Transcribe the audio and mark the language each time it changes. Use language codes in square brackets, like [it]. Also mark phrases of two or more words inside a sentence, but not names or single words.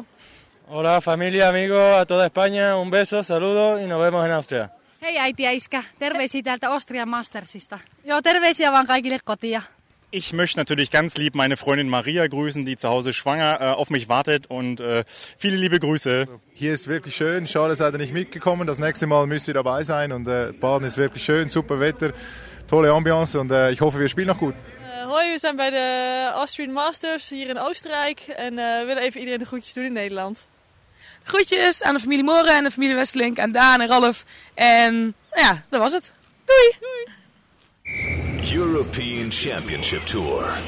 [es] Hola familia, amigos, a toda España, un beso, saludos y nos vemos en Austria. [fi] Hei äiti ja iskä, terveisiä täältä Austrian Mastersista. Joo, terveisiä vaan kaikille kotia. [de] Ich möchte natürlich ganz lieb meine Freundin Maria grüßen, die zu Hause schwanger auf mich wartet und viele liebe Grüße. Hier ist wirklich schön, schade seid ihr nicht mitgekommen, das nächste Mal müsst ihr dabei sein und Baden ist wirklich schön, super Wetter, tolle Ambiance und ich hoffe wir spielen noch gut. [nl] Hoi, we zijn bij de Austrian Masters hier in Oostenrijk en willen even iedereen de groetjes doen in Nederland. Groetjes aan de familie Moren en de familie Wesselink, aan Daan en Ralf. En nou ja, dat was het. Doei! European Championship Tour.